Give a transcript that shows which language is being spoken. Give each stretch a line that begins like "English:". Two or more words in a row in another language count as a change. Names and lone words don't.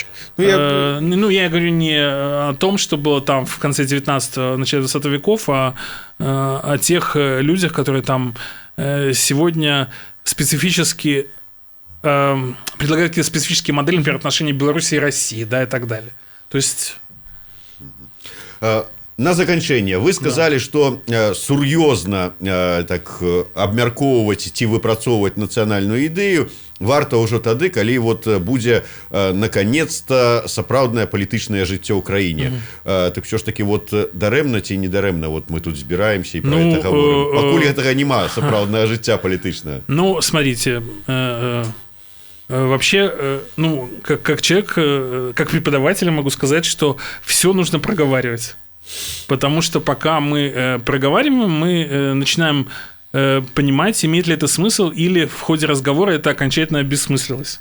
Russian: Я говорю не о том, что было там в конце 19-го, начале 20 веков, а о тех людях, которые там сегодня специфически предлагают какие-то специфические модели, например, отношений Беларуси и России, да, и так далее. То есть...
Belarusian: На заканчэнне
Russian: вы сказали,
Belarusian: что сур'ёзна так абмяркоўваць ці выпрацоўваць нацыянальную ідэю варта ўжо тады, калі вот будзе наконец-то сапраўднае палітычнае жыццё ў краіне.
Russian: Так все ж таки
Belarusian: вот дарэмна ці не дарэмна вот мы тут збіраемся і
Russian: про это говорим.
Belarusian: Пакуль гэтага няма сапраўднае жыцця палітычнае.
Russian: Ну, смотрите, вообще, как человек, как преподаватель могу сказать, что все нужно проговаривать. Потому что пока мы проговариваем, мы начинаем понимать, имеет ли это смысл, или в ходе разговора это окончательно обессмыслилось.